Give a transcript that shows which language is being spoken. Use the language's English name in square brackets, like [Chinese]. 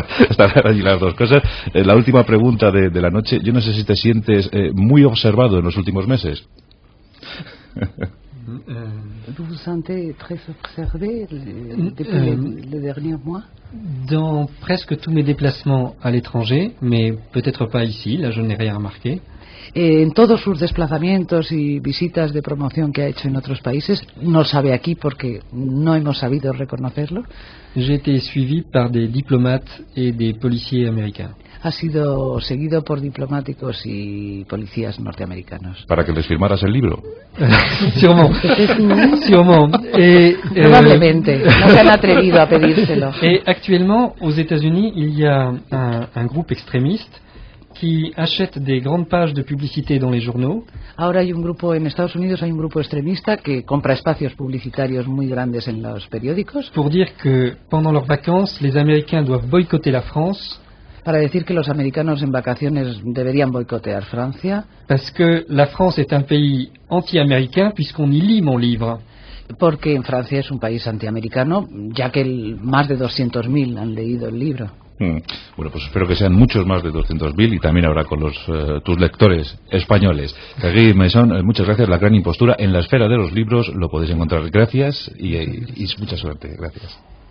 [Spanish] Estarán allí las dos cosas. La última pregunta de la noche: yo no sé si te sientes muy observado en los últimos meses. [French] Vous vous sentez très observé depuis les derniers mois? Dans presque tous mes déplacements à l'étranger, mais peut-être pas ici, là je n'ai rien remarqué. [Spanish] En todos sus desplazamientos y visitas de promoción que ha hecho en otros países, no sabe aquí porque no hemos sabido reconocerlo. [French] J'ai été suivi par des diplomates et des policiers américains. [Spanish] Ha sido seguido por diplomáticos y policías norteamericanos. ¿Para que les firmaras el libro? [French] Sûrement. Sûrement. Et, [Spanish] Probablemente. No se han atrevido a pedírselo. [French] Et actuellement, aux États-Unis, il y a un groupe extrémiste qui achète des grandes pages de publicité dans les journaux. [Spanish] Ahora hay un grupo en Estados Unidos, hay un grupo extremista que compra espacios publicitarios muy grandes en los periódicos [French] Pour dire que pendant leurs vacances, les Américains doivent boycotter la France [Spanish] para decir que los americanos en vacaciones deberían boicotear Francia [French] parce que la France est un pays anti-américain puisqu'on y lit mon livre. [Spanish] porque en Francia es un país antiamericano, ya que más de 200.000 han leído el libro. Bueno, pues espero que sean muchos más de 200.000 y también habrá con tus lectores españoles. Thierry Meyssan, muchas gracias. La Gran Impostura en la esfera de los libros lo podéis encontrar. Gracias y mucha suerte. Gracias.